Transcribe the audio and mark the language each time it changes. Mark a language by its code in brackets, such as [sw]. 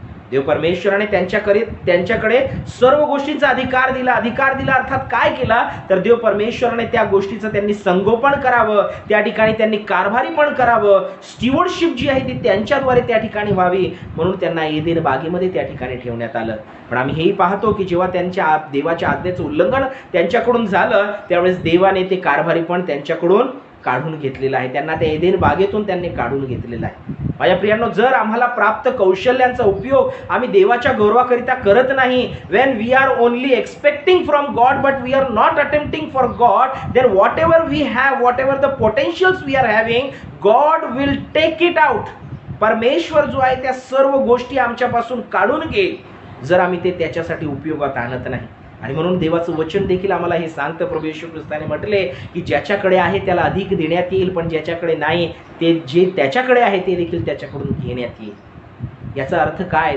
[mr] देव परमेश्वराने त्यांच्याकडे सर्व गोष्टींचा अधिकार दिला अर्थात काय केला तर देव परमेश्वराने त्या गोष्टीचं त्यांनी संगोपन करावं, त्या ठिकाणी त्यांनी कारभारीपण करावं, स्टीवर्डशिप जी आहे ती त्यांच्याद्वारे त्या ठिकाणी व्हावी म्हणून त्यांना एदेन बागेमध्ये त्या ठिकाणी ठेवण्यात आलं. पण आम्ही हेही पाहतो की जेव्हा त्यांच्या देवाच्या आज्ञेचं उल्लंघन त्यांच्याकडून झालं त्यावेळेस देवाने ते कारभारीपण त्यांच्याकडून काढून घेतलेलं आहे. त्यांना त्या एदेन बागेतून त्यांनी काढून घेतलेलं आहे. माझ्या प्रियांनो, जर आम्हाला प्राप्त कौशल्यांचा उपयोग आम्ही देवाच्या गौरवाकरिता करत नाही, [en] when we are only expecting from God but we are not attempting for God, then whatever we have, whatever the potentials we are having, God will take it out. [mr] परमेश्वर जो आहे त्या सर्व गोष्टी आमच्यापासून काढून घेईल जर आम्ही ते त्याच्यासाठी उपयोगात आणत नाही. आणि म्हणून देवाचं वचन देखील आम्हाला हे सांगतं, प्रभू येशू ख्रिस्ताने म्हटले की ज्याच्याकडे आहे त्याला अधिक देण्यात येईल, पण ज्याच्याकडे नाही ते जे त्याच्याकडे आहे ते देखील त्याच्याकडून घेण्यात येईल. याचा अर्थ काय?